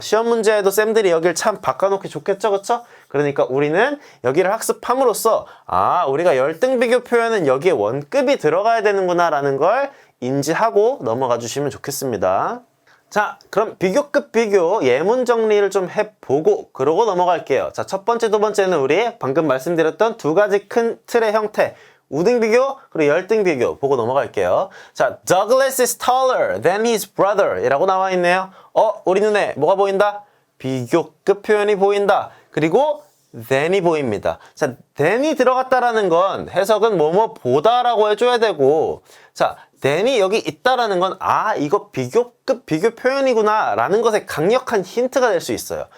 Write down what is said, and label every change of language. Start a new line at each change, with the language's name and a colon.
Korean: 시험 문제에도 쌤들이 여기를 참 바꿔놓기 좋겠죠, 그쵸? 그러니까 우리는 여기를 학습함으로써 아, 우리가 열등 비교 표현은 여기에 원급이 들어가야 되는구나 라는 걸 인지하고 넘어가 주시면 좋겠습니다. 자, 그럼 비교급 비교 예문 정리를 좀 해보고 그러고 넘어갈게요. 자, 첫 번째, 두 번째는 우리 방금 말씀드렸던 두 가지 큰 틀의 형태 우등 비교 그리고 열등 비교 보고 넘어갈게요. 자,
English: Douglas is taller than his brother
Korean: 이라고 나와 있네요. 우리 눈에 뭐가 보인다? 비교급 표현이 보인다. 그리고 than이 보입니다. 자, than이 들어갔다라는 건 해석은 뭐뭐 보다라고 해줘야 되고 자, than이 여기 있다라는 건 이거 비교급 비교 표현이구나 라는 것에 강력한 힌트가 될 수 있어요.